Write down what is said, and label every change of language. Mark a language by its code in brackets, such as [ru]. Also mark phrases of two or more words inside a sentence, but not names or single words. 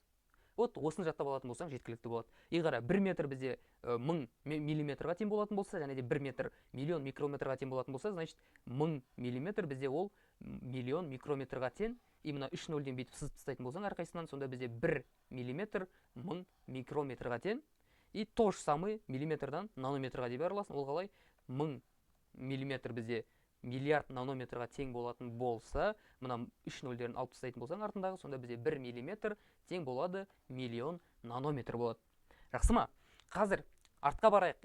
[kk] Вот осыны жаттап алатын болсаң жеткілікті болады. Егер 1 метр бізде 1000 миллиметрға тең болатын болса, және де 1 метр миллион микрометрға тең болатын болса, значит 1000 миллиметр бізде ол миллион микрометрға тең. И мына 3 нөлден бүйтіп сызып тастайтын болсаң әрқайсысынан, сонда бізде 1 миллиметр 1000 микрометрға тең. [ru] И то же самое [kk] миллиметрдан нанометрға деп араласын. Ол қалай? 1000 миллиметр бізде миллиард нанометрға тең болатын болса, мына 3 нөлдерін алып тастайтын болсаң артындағы, сонда бізде 1 миллиметр тең болады миллион нанометр болады. Жақсы ма? Қазір артқа барайық.